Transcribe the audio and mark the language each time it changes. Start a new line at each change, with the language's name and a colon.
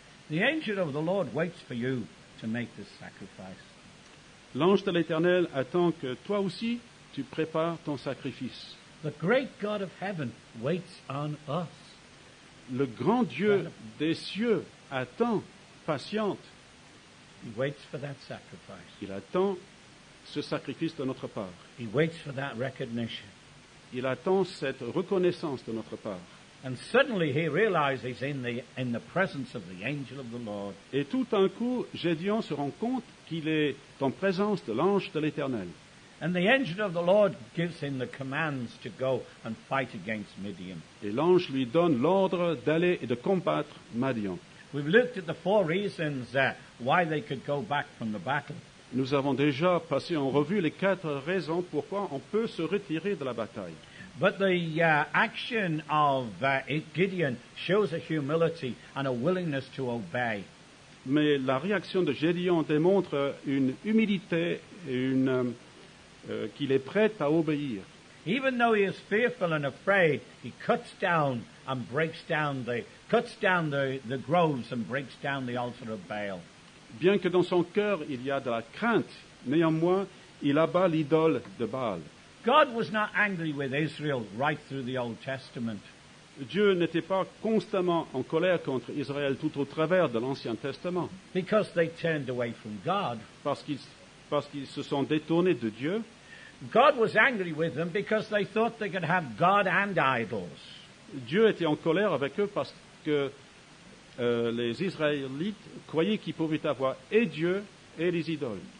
English: The angel of the Lord waits for you to make this sacrifice.
French: L'ange de l'Éternel attend que toi aussi tu prépares ton sacrifice.
English: The great God of heaven waits on us.
French: Le grand Dieu des cieux attend, patiente.
English: He waits for that sacrifice.
French: Il attend ce sacrifice de notre part.
English: He waits for that recognition.
French: Il attend cette reconnaissance de notre part.
English: And suddenly he realizes in the presence of the angel of the Lord.
French: Et tout d'un coup, Gédéon se rend compte qu'il est en présence de l'ange de l'Éternel.
English: And the angel of the Lord gives him the commands to go and fight against Midian.
French: Et l'ange lui donne l'ordre d'aller et de combattre Madian.
English: We've looked at the 4 reasons why they could go back from the battle.
French: Nous avons déjà passé en revue les 4 raisons pourquoi on peut se retirer de la bataille.
English: But the action of Gideon shows a humility and a willingness to obey.
French: Mais la réaction de Gédéon démontre une humilité et qu'il est prêt à obéir.
English: Even though he is fearful and afraid, he cuts down the groves and breaks down the altar of Baal.
French: Bien que dans son cœur il y a de la crainte, néanmoins il abat l'idole de Baal.
English: God was not angry with Israel right through the Old Testament.
French: Dieu n'était pas constamment en colère contre Israël tout au travers de l'Ancien Testament,
English: Because they turned away from God.
French: parce qu'ils se sont détournés de Dieu.
English: God was angry with them because they thought they could have God and idols.
French: Dieu était en colère avec eux parce que les Israélites croyaient qu'ils pouvaient avoir et Dieu et les idoles.